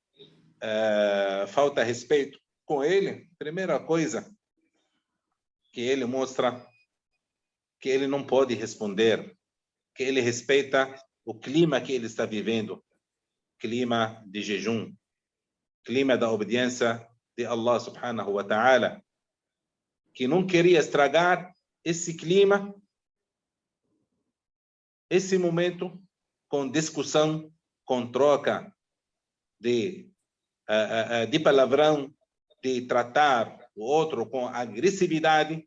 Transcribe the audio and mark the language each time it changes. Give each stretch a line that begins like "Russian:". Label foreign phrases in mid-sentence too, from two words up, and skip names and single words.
Portuguese: falta respeito com ele, primeira coisa que ele mostra que ele não pode responder, que ele respeita o clima que ele está vivendo, clima de jejum, clima da obediência de Allah
Arabic: سبحانه وتعالى,
Portuguese: que não queria estragar esse clima, esse momento, com discussão, com troca de palavrão, de tratar o outro com agressividade.